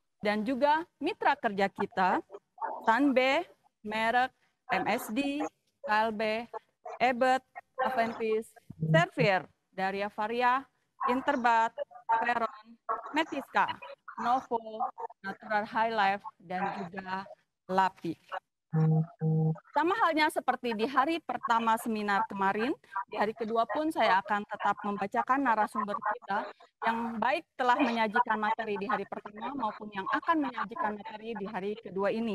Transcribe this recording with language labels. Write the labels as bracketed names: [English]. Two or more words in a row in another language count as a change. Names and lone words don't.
[Indonesian] dan juga mitra kerja kita, Sanbe, Merek, MSD, KLB, Ebet, Aventis, Servier, Daria Varia, Interbat, Veron, Metiska, Novo, Natural High Life, dan juga LAPI. Sama halnya seperti di hari pertama seminar kemarin, di hari kedua pun saya akan tetap membacakan narasumber kita yang baik telah menyajikan materi di hari pertama maupun yang akan menyajikan materi di hari kedua ini.